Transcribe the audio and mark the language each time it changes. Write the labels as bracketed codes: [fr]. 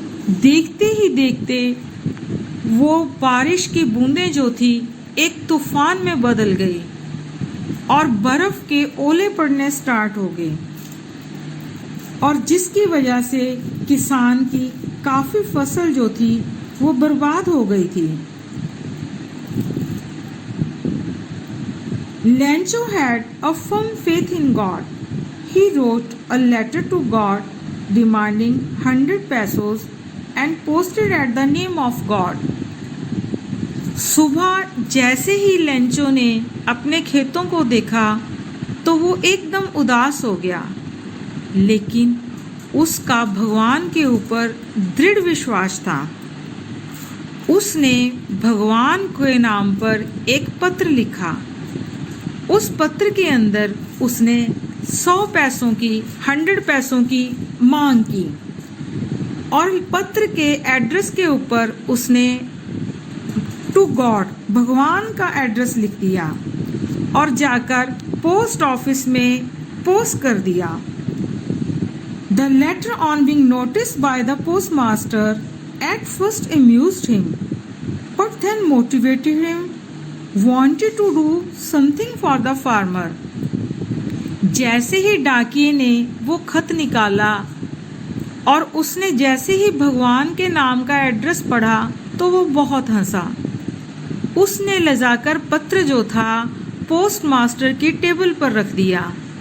[hi] देखते ही देखते वो बारिश की बूंदें जो थी एक तूफान में बदल गई और बर्फ़ के ओले पड़ने स्टार्ट हो गए और जिसकी वजह से किसान की काफ़ी फसल जो थी वो बर्बाद हो गई थी. [en] Lencho had a firm faith in God. He wrote a letter to God demanding 100 pesos and posted at the name of God. [hi] सुबह जैसे ही लेंचो ने अपने खेतों को देखा तो वो एकदम उदास हो गया, लेकिन उसका भगवान के ऊपर दृढ़ विश्वास था। उसने भगवान के नाम पर एक पत्र लिखा। उस पत्र के अंदर उसने 100 पैसों की 100 पैसों की मांग की और पत्र के एड्रेस के ऊपर उसने टू गॉड भगवान का एड्रेस लिख दिया और जाकर पोस्ट ऑफिस में पोस्ट कर दिया। [en] The letter on being noticed by the postmaster at first amused him, but then motivated him, wanted to do something for the farmer. [hi] जैसे ही डाकिये ने वो खत निकाला और उसने जैसे ही भगवान के नाम का एड्रेस पढ़ा तो वो बहुत हंसा। उसने लजाकर पत्र जो था पोस्ट मास्टर की टेबल पर रख दिया।